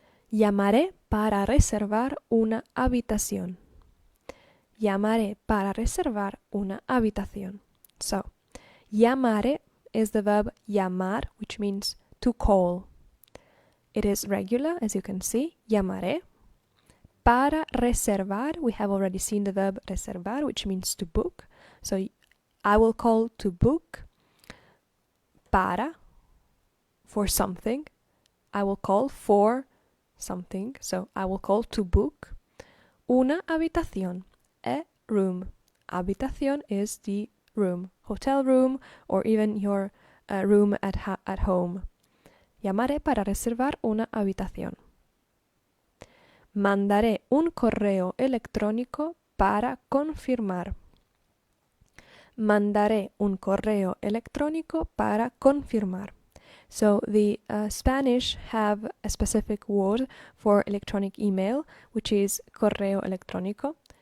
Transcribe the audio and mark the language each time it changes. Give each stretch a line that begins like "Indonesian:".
Spanish: Llamaré para reservar una habitación. Llamaré para reservar una habitación.
English: So, llamare is the verb llamar, which means to call. It is regular, as you can see, llamaré. Para reservar, we have already seen the verb reservar, which means to book. So, I will call to book. Para, for something. I will call for something. So, I will call to book. Una habitación, a room. Habitación is the room, hotel room, or even your room at home.
Spanish: Llamaré para reservar una habitación. Mandaré un correo electrónico para confirmar. Mandaré un correo electrónico para confirmar.
English: So the Spanish have a specific word for electronic email, which is correo electrónico.